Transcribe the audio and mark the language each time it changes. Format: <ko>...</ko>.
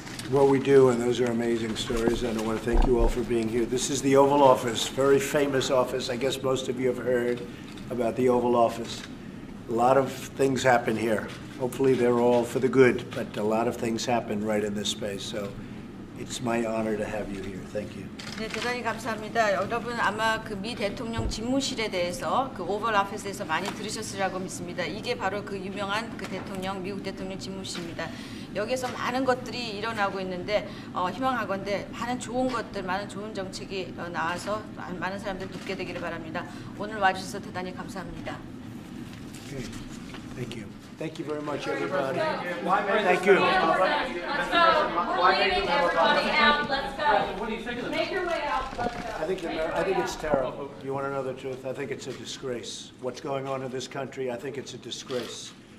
<en>Well, we do, and those are amazing stories, and I want to thank you all for being here. This is the Oval Office, very famous office. I guess most of you have heard about the Oval Office. A lot of things happen here. Hopefully they're all for the good, but a lot of things happen right in this space. So it's my honor to have you here. Thank you.</en> <ko>네, 대단히 감사합니다. 여러분 아마 그 미 대통령 집무실에 대해서 그 오벌 오피스에서 많이 들으셨으리라고 믿습니다. 이게 바로 그 유명한 그 대통령, 미국 대통령 집무실입니다. 여기서 많은 것들이 일어나고 있는데 희망하건대 많은 좋은 것들, 많은 좋은 정책이 나와서 많은 사람들 돕게 되기를 바랍니다. 오늘 와주셔서 대단히 감사합니다.</ko> <en>Okay. Thank you. Thank you very much, everybody. Thank you. We're leaving everybody out. Let's go. What do you think of this? Make your way out. Let's go. I think it's terrible. You want to know the truth? I think it's a disgrace. What's going on in this country, I think it's a disgrace.</en>